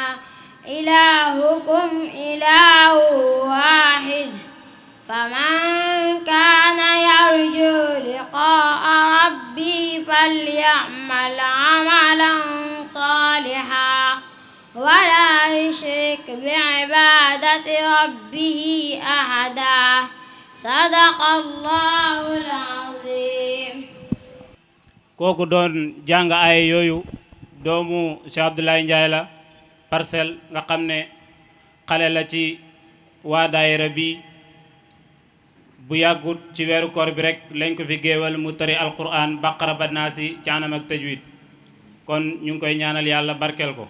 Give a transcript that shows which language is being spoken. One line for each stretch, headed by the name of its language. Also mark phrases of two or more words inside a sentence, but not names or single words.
Arabic: إلهكم إله واحد فمن كان يرجو لقاء ربي فليعمل عملا صالحا ولا يشرك بعبادة ربه أحدا صدق الله العظيم.
Wolof: kooku doon jàng ay yooyu doomu Cheikh Abdoulaye Ndiaye la Parcelles nga xam ne xale la ci waa daayira bi bu yàggut ci weeru koor bi rek lañ ko fi géewal mu tari alquran baqara ba naasi ci anam ak tajwid kon ñu ngi koy ñaanal yàlla barkeel ko.